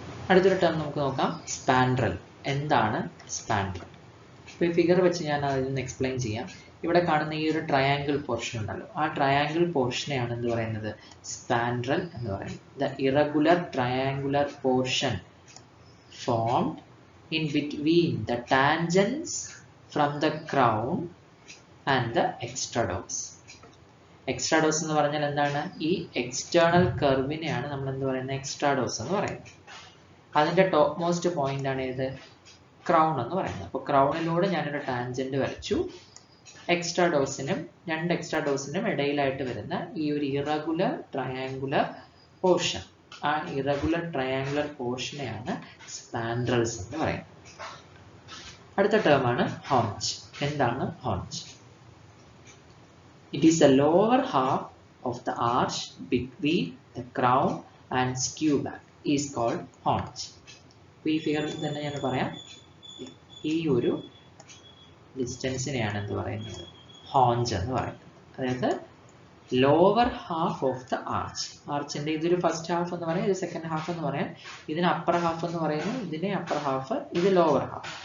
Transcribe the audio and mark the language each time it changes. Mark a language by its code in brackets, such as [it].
[ml] അടുത്തൊരു ടേം നമുക്ക് നോക്കാം, സ്പാൻഡ്രൽ. എന്താണ് സ്പാൻഡ്രൽ? അപ്പോൾ ഈ ഫിഗർ വെച്ച് ഞാൻ അതിന് എക്സ്പ്ലെയിൻ ചെയ്യാം. ഇവിടെ കാണുന്ന ഈ ഒരു ട്രയാങ്കിൾ പോർഷൻ ഉണ്ടല്ലോ, ആ ട്രയാങ്കിൾ പോർഷനെയാണ് എന്ത് പറയുന്നത്? സ്പാൻഡ്രൽ എന്ന് പറയുന്നത്. [en] The irregular triangular portion formed in between the tangents from the crown and the extrados. [ml] Extrados എന്ന് പറഞ്ഞാൽ എന്താണ്? ഈ എക്സ്റ്റേണൽ കർവിനെയാണ് നമ്മൾ എന്ത് പറയുന്നത്? എക്സ്ട്രാഡോസ് എന്ന് പറയുന്നത്. അതിന്റെ ടോപ്പ് മോസ്റ്റ് പോയിന്റ് ആണ് ഏത്? ക്രൗൺ എന്ന് പറയുന്നത്. അപ്പോൾ ക്രൗണിലൂടെ ഞാനൊരു ടാൻജന്റ് വരച്ചു. എക്സ്ട്രാഡോസിനും രണ്ട് എക്സ്ട്രാഡോസിനും ഇടയിലായിട്ട് വരുന്ന ഈ ഒരു ഇറഗുലർ ട്രയാങ്കുലർ പോർഷൻ, ആ ഇറഗുലർ ട്രയാങ്കുലർ പോർഷനെയാണ് സ്പാൻഡ്രൽസ് എന്ന് പറയുന്നത്. അടുത്ത ടേം ആണ് ഹോഞ്ച്. എന്താണ് haunch? [en] It is the lower half of the arch between the crown and skew back is called haunch. [ml] അപ്പോൾ ഈ ഫിഗറിൽ തന്നെ ഞാൻ പറയാം, ഈ ഒരു ഡിസ്റ്റൻസിനെയാണ് എന്ത് പറയുന്നത്, ഹോഞ്ച് എന്ന് പറയുന്നത്. [en] അതായത് lower half of the arch. [ml] ആർച്ചിന്റെ ഇതൊരു ഫസ്റ്റ് ഹാഫ് എന്ന് പറയാം, ഇത് സെക്കൻഡ് ഹാഫ് എന്ന് പറയാം, ഇതിന് അപ്പർ ഹാഫ് എന്ന് പറയുന്നു, ഇതിനെ അപ്പർ ഹാഫ്, ഇത് ലോവർ ഹാഫ്.